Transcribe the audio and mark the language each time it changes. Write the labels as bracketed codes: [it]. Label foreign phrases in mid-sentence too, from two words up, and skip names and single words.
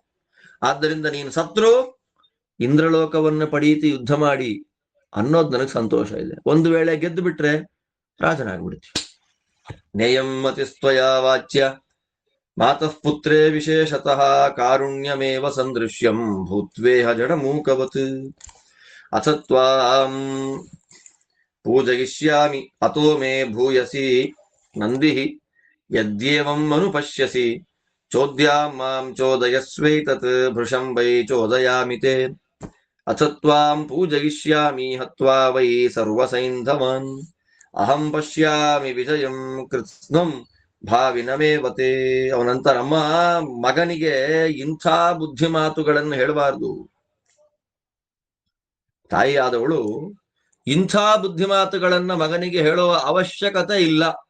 [kn] ಆದ್ದರಿಂದ ನೀನು ಸತ್ರು ಇಂದ್ರಲೋಕವನ್ನು ಪಡೀತಿ ಯುದ್ಧ ಮಾಡಿ ಅನ್ನೋದು ನನಗೆ ಸಂತೋಷ ಇದೆ. ಒಂದು ವೇಳೆ ಗೆದ್ದು ಬಿಟ್ರೆ ರಾಜನಾಗ್ಬಿಡ್ತೀವಿ. [sa] ನೇಯಂ ಮತಿಸ್ತ್ವಯ ವಾಚ್ಯ ಮಾತಃ ಪುತ್ರೇ ವಿಶೇಷತಃ ಕಾರುಣ್ಯಮೇವ ಸಂದೃಶ್ಯಂ ಭೂತ್ವೇಹ ಜಡ ಮೂಕವತ್ ಅಥ ತ್ವಾಂ ಪೂಜಯಿಷ್ಯಾಮಿ ಅತೋ ಮೇ ಭೂಯಸಿ ನಂದಿ ಯದ್ಯೇವಂ ಅನುಪಶ್ಯಸಿ ಚೋದ್ಯಾಂ ಮಾಂ ಚೋದಯಸ್ವೈತತ್ ಭೃಶಂ ವೈ ಚೋದಯಾಮಿ ತೇ ಅಥ ತ್ವಾಂ ಪೂಜಯಿಷ್ಯಾಮಿ ಹತ್ವಾ ವೈ ಸರ್ವಸೈಂಧವಾನ್ ಅಹಂ ಪಶ್ಯಾಮಿ ವಿಜಯಂ ಕೃತ್ಸ್ನಂ ಭಾವಿನಮೇವತೆ. [kn] ಅವನಂತರಮ್ಮ ಮಗನಿಗೆ ಇಂಥ ಬುದ್ಧಿ ಮಾತುಗಳನ್ನು ಹೇಳಬಾರ್ದು. ತಾಯಿಯಾದವಳು ಇಂಥ ಬುದ್ಧಿ ಮಾತುಗಳನ್ನ ಮಗನಿಗೆ ಹೇಳುವ ಅವಶ್ಯಕತೆ ಇಲ್ಲ.